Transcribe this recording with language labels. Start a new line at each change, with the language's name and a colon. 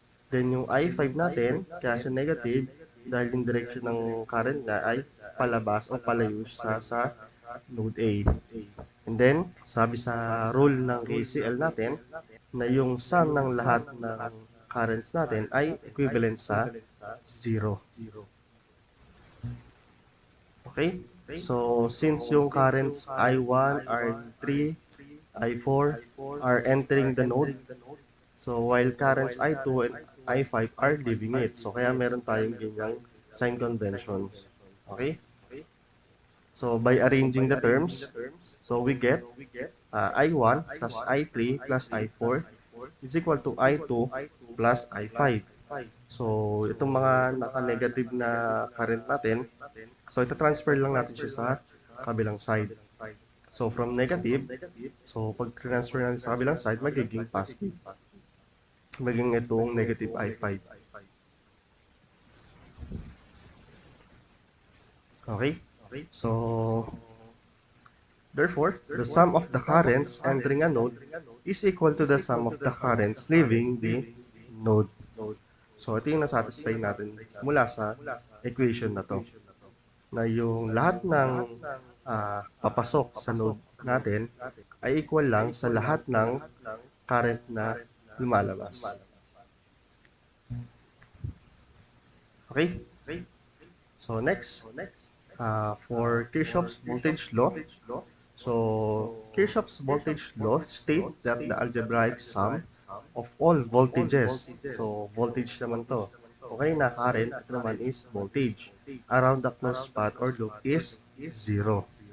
Filipino: Then yung I5 natin, kaya siya negative, dahil yung direction ng current niya ay palabas o palayo sa node A. And then, sabi sa rule ng KCL natin, na yung sum ng lahat ng currents natin ay equivalent sa 0. Okay?
English: So, since yung currents I1, I3, I4 are entering the node, so while currents I2 and I5 are leaving it.
Filipino: So, kaya meron tayong ganyang sign conventions. Okay?
English: So, by arranging the terms, so we get I1 plus I3 plus I4 is equal to I2 plus I5.
Filipino: So, itong mga naka-negative na current natin, so ito transfer lang natin siya sa kabilang side. So, from negative, so pag transfer natin sa kabilang side, magiging positive. Magiging itong negative I5. Okay?
English: So, therefore, the sum of the currents entering a node is equal to the sum of the currents leaving the node.
Filipino: So, ito yung nasatisfy natin mula sa equation na to. Na yung lahat ng papasok sa node natin ay equal lang sa lahat ng current na lumalabas. Okay?
English: So, next, for Kirchhoff's voltage law, so Kirchhoff's voltage law states that the algebraic sum of all voltages, so
Filipino: voltage naman to, okay, na current, ito naman is voltage,
English: around the closed path or loop is 0.